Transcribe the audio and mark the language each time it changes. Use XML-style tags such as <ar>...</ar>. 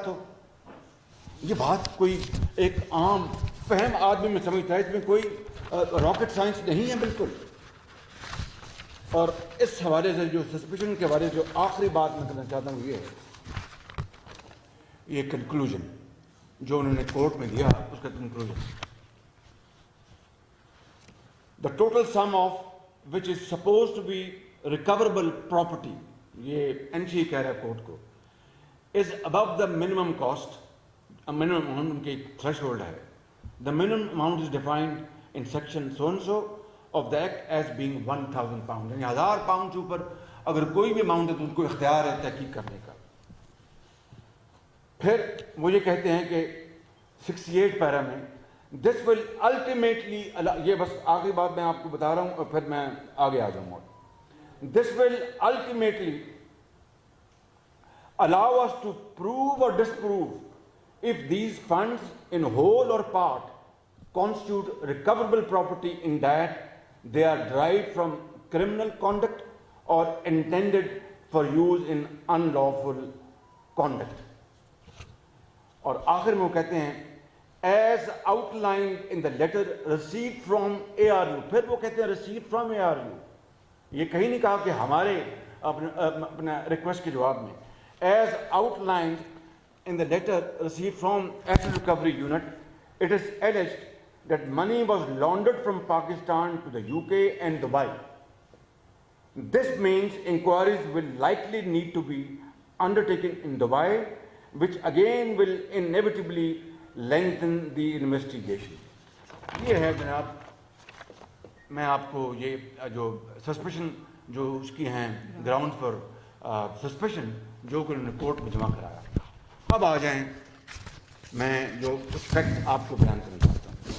<ur>تو یہ بات کوئی ایک عام فہم آدمی میں سمجھتا ہے، اس میں کوئی راکٹ سائنس نہیں ہے بالکل. اور اس حوالے سے جو سسپیشن کے بارے جو آخری بات میں کرنا چاہتا ہوں، یہ ہے یہ کنکلوژن جو انہوں نے کورٹ میں دیا. اس کا conclusion,</ur> <en>the total sum of which is supposed to be recoverable property،</en> <ur>یہ این سی کہہ رہا ہے کورٹ کو،</ur> <en>is above the minimum cost. minimum amount</en> <ur>ان کی تھریش ہولڈ ہے.</ur> <en>the minimum amount is defined in section so and so of the act as being 1000 pounds،</en> <ur>یعنی 1000 pound سے اوپر اگر کوئی بھی اماؤنٹ ہے تو ان کو اختیار ہے تحقیق کرنے کا. پھر وہ یہ کہتے ہیں کہ 68 پیرا میں</ur> <en>this will ultimately,</en> <ur>یہ بس آخری بات میں آپ کو بتا رہا ہوں اور پھر میں آگے آ جاؤں گا.</ur> <en>This will ultimately allow us to prove or disprove if these funds in whole or part constitute recoverable property in that they are derived from criminal conduct or intended for use in unlawful conduct.</en> <ur>اور آخر میں وہ کہتے ہیں</ur> <en>as outlined in the letter received from ARU.</en> <ur>پھر وہ کہتے ہیں</ur> <en>received from ARU.</en> <ur>یہ کہیں نہیں کہا کہ ہمارے اپنا ریکویسٹ کے جواب میں.</ur> <en>As outlined in the letter received from Asset Recovery Unit, it is alleged that money was laundered from Pakistan to the UK and Dubai. This means inquiries will likely need to be undertaken in Dubai, which again will inevitably lengthen the investigation.</en> <ur>یہ ہے جناب، میں آپ کو یہ جو suspicion جو اس کی ہیں گراؤنڈ فار سسپیشن جو کہ انہوں نے کورٹ میں جمع کرایا. اب آ جائیں میں جو اس فیکٹ آپ کو بیان کرنا چاہتا ہوں.</ur>